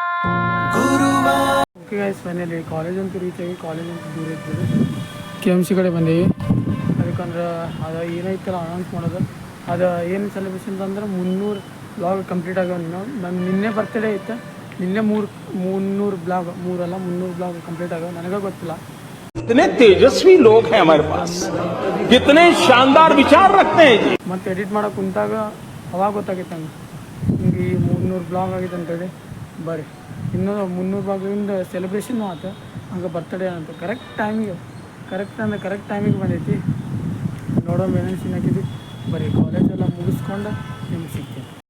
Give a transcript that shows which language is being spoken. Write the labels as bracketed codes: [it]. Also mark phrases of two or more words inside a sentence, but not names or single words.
[kn] ಓಕೆ ಗೈಸ್, ಮನೇಲಿ ಕಾಲೇಜ್ ಅಂತೂ ರೀಚ್ ಆಗಿ, ಕಾಲೇಜ್ ಅಂತೂ ದೂರ ಇರ್ತದೆ. KMC ಕಡೆ ಬಂದೀವಿ. ಅದಕ್ಕಂದ್ರೆ ಅದು ಏನೈತಲ್ಲ ಅನೌನ್ಸ್ ಮಾಡೋದು, ಅದು ಏನು ಸೆಲೆಬ್ರೇಷನ್ ಅಂದ್ರೆ 300 [en] blog complete [kn] ಆಗ್ಯಾವ. ನಾನು ನಿನ್ನೆ ಬರ್ತಡೇ ಇತ್ತು, ನಿನ್ನೆ 300 ಬ್ಲಾಗ್, 300 [en] blog complete [kn] ಆಗ್ಯಾವ. ನನಗೆ ಗೊತ್ತಿಲ್ಲ. [hi] कितने तेजस्वी लोग हैं हमारे पास, कितने शानदार विचार रखते हैं जी. [kn] ಮತ್ತೆ ಎಡಿಟ್ ಮಾಡೋಕೆ ಕುಂತಾಗ ಅವಾಗ ಗೊತ್ತಾಗಿತ್ತು ಹಂಗೆ ಈ 300 ಬ್ಲಾಗ್ ಆಗಿತ್ತು ಅಂತೇಳಿ. ಬರ್ರಿ ಇನ್ನೂ 300 ಬ್ಲಾಗಿಂದ ಸೆಲೆಬ್ರೇಷನ್ನು ಆಯ್ತು. ಹಂಗೆ ಬರ್ತಡೇ ಅಂತ ಕರೆಕ್ಟ್ ಟೈಮಿಗೆ ಬಂದೈತಿ. ನೋಡೋ ಏನೇನು ಸೀನ್ ಹಾಕಿದ್ವಿ. ಬರೀ ಕಾಲೇಜೆಲ್ಲ ಮುಗಿಸ್ಕೊಂಡು ನಿಮ್ಗೆ ಸಿಗ್ತೀನಿ.